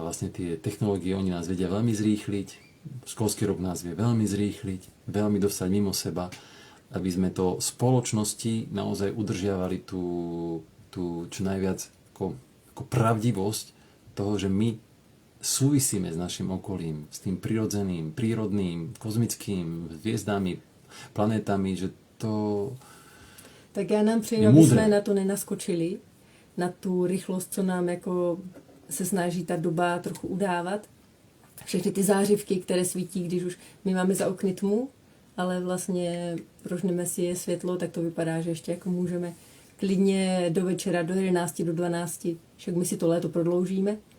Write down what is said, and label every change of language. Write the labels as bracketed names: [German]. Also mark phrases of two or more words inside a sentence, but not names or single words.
[Slovak] vlastne tie technológie, oni nás vedia veľmi zrýchliť, školský rok nás vie veľmi zrýchliť, veľmi dostať mimo seba, aby sme to spoločnosti naozaj udržiavali tú čo najviac ako pravdivosť toho, že my súvisíme s našim okolím, s tým prirodzeným, prírodným, kozmickým, hviezdami, planétami, že to [Czech] tak já nám přeju, aby jsme na to nenaskočili, na tu rychlost, co nám jako se snaží ta doba trochu udávat. Všechny ty zářivky, které svítí, když už my máme za okny tmu, ale vlastně rožneme si je světlo, tak to vypadá, že ještě jako můžeme klidně do večera, do 11, do 12, však my si to léto prodloužíme.